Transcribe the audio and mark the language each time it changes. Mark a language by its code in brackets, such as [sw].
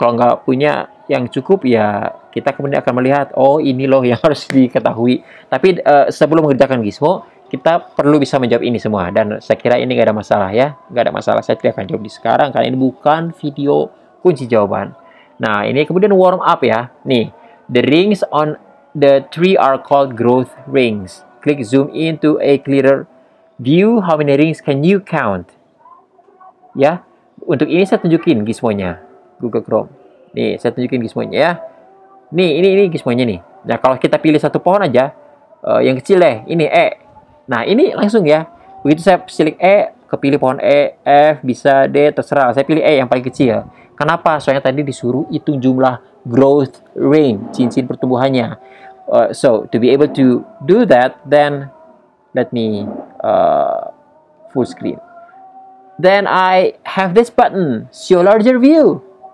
[id] Kalau nggak punya yang cukup ya, kita kemudian akan melihat, oh ini loh yang harus diketahui. Tapi sebelum mengerjakan Gizmo, kita perlu bisa menjawab ini semua, dan saya kira ini nggak ada masalah ya, nggak ada masalah. Saya tidak akan jawab di sekarang karena ini bukan video kunci jawaban. Nah, ini kemudian warm up ya. [en] Nih, the rings on the tree are called growth rings. Click zoom into a clearer view. How many rings can you count? [id] Ya. Untuk ini saya tunjukin Gizmonya, Google Chrome. Nih, saya tunjukin Gizmonya ya. Nih, ini Gizmonya nih. Nah, kalau kita pilih satu pohon aja, yang kecil deh, ini E. Nah, ini langsung ya. Begitu saya select E, kepilih pohon E, F, bisa D, terserah. Saya pilih E yang paling kecil. Kenapa? Soalnya tadi disuruh hitung jumlah growth ring, cincin pertumbuhannya. [en] So to be able to do that, then let me full screen. Then I have this button, show larger view.